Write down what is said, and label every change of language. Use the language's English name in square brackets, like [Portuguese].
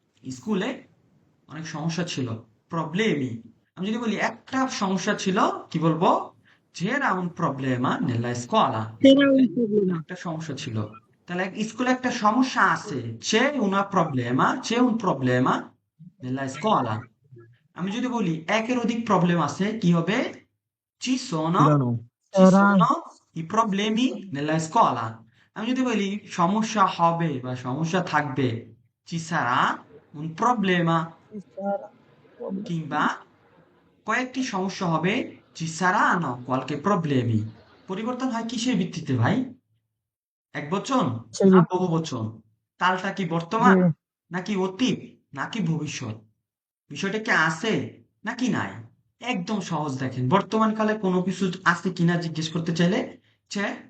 [Bangla] স্কুলে অনেক সমস্যা ছিল প্রবলেমি আমি যদি বলি একটা সমস্যা ছিল কি বলবো [Italian] c'era un problema nella scuola সেরা [Bangla] স্কুলে ওই প্রবলেম। একটা সমস্যা ছিল তাহলে স্কুলে একটা সমস্যা আছে [Italian] c'è un problema nella scuola [Bangla] আমি যদি বলি একের অধিক প্রবলেম আছে কি হবে [Italian] ci sono C'erano. ci Era sono i problemi nella scuola [Bangla] আমি যদি বলি সমস্যা হবে বা সমস্যা থাকবে [Italian] ci sarà un problema ci sarà. [Bangla] কিংবা কয়েকটি সমস্যা হবে [Italian] ci saranno qualche problemi [Bangla] পরিবর্তন হয় কিসের ভিত্তিতে ভাই একবচন সেই না বহুবচন কালটা কি যে বর্তমান নাকি অতীত নাকি ভবিষ্যৎ বিষয়টা কি আছে নাকি নাই একদম সহজ দেখেন বর্তমান কালে কোনো কিছু আছে কিনা জিজ্ঞেস করতে চাইলে [Italian] c'è